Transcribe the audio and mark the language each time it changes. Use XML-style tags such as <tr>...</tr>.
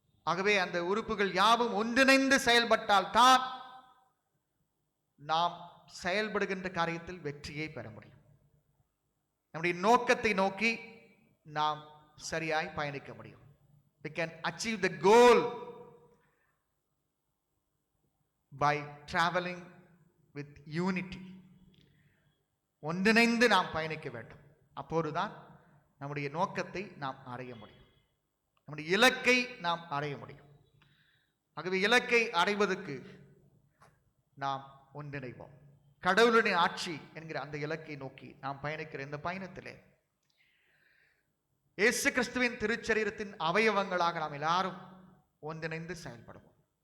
<ta>ஆகவே அந்த உறுப்புகள் யாவும் ஒன்றிணைந்து செயல்பட்டால் தான் நாம் செயல்படுகின்ற காரியத்தில் வெற்றியை பெற முடியும். நம்முடைய நோக்கத்தை நோக்கி நாம் சரியாய் பயணிக்க முடியும்.</ta> <en>We can achieve the goal by traveling with unity.</en> <ta>ஒன்றிணைந்து நாம் பயணிக்க வேண்டும். அப்போதுதான் நம்முடைய நோக்கத்தை நாம் அடைய முடியும், நம்முடைய இலக்கை நாம் அடைய முடியும். ஆகவே இலக்கை அடைவதற்கு நாம் ஒன்றிணைவோம். கடவுளுடைய ஆட்சி என்கிற அந்த இலக்கை நோக்கி நாம் பயணிக்கிற இந்த பயணத்திலே இயேசு கிறிஸ்துவின் திருச்சரீரத்தின் அவயவங்களாக நாம் எல்லாரும் ஒன்றிணைந்து செயல்படுவோம்.</ta>